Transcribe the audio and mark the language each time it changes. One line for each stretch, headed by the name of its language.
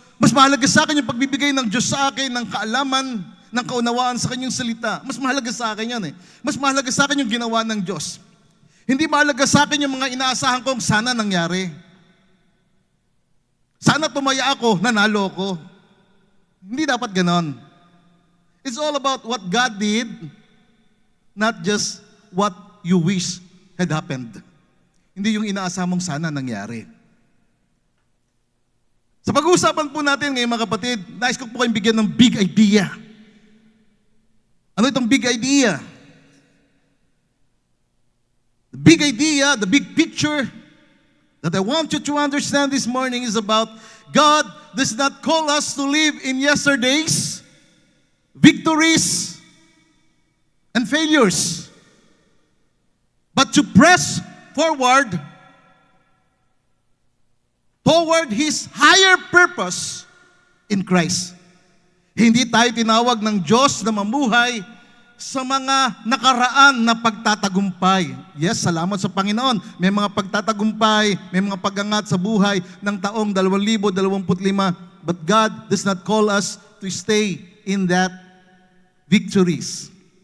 Filipino: Mas mahalaga sa akin yung pagbibigay ng Diyos sa akin ng kaalaman, ng kaunawaan sa kanyang salita. Mas mahalaga sa akin yan eh. Mas mahalaga sa akin yung ginawa ng Diyos. Hindi mahalaga sa akin yung mga inaasahan kong sana nangyari. Sana tumaya ako, nanalo ko. Hindi dapat ganon.
English: It's all about what God did Not just what you wish had happened.
Filipino: Hindi yung inaasam mong sana nangyari. Sa pag-uusapan po natin ngayon mga kapatid, nais ko po kayong bigyan ng big idea. Ano itong big idea?
English: The big idea, the big picture that I want you to understand this morning is about God does not call us to live in yesterday's victories and failures, but to press forward toward His higher purpose in Christ.
Filipino: Hindi tayo tinawag ng Diyos na mamuhay sa mga nakaraan na pagtatagumpay. Yes, salamat sa Panginoon. May mga pagtatagumpay, may mga pagangat sa buhay ng taong 2025,
English: but God does not call us to stay in that victories.